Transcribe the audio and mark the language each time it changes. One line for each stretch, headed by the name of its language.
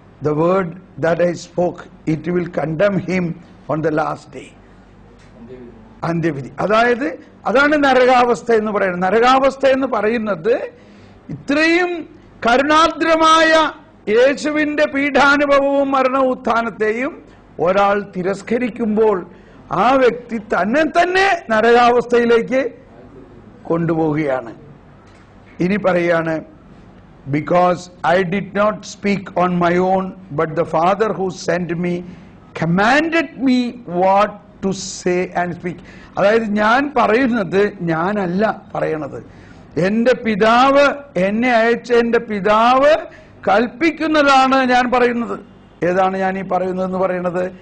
English: The word that I spoke, it will condemn him on the last day.
Malayalam: അന്ത്യവിധി. അതായത് അതാണ് നരകാവസ്ഥ എന്ന് പറയുന്നത്. നരകാവസ്ഥ എന്ന് പറയുന്നത് ഇത്രയും കരുണാദ്രമായ യേശുവിന്റെ പീഠാനുഭവവും മരണവും ഉത്ഥാനത്തെയും ഒരാൾ തിരസ്കരിക്കുമ്പോൾ ആ വ്യക്തി തന്നെ നരകാവസ്ഥയിലേക്ക് കൊണ്ടുപോവുകയാണ്. ഇനി പറയാണ്,
English: because I did not speak on my own, but the Father who sent me commanded me what to say and speak.
Malayalam: അതായത് ഞാൻ പറയുന്നത് ഞാനല്ല പറയണത്, എന്റെ പിതാവ്, എന്നെ അയച്ച എന്റെ പിതാവ് കൽപ്പിക്കുന്നതാണ് ഞാൻ പറയുന്നത്. ഏതാണ് ഞാൻ ഈ പറയുന്നതെന്ന് പറയുന്നത്?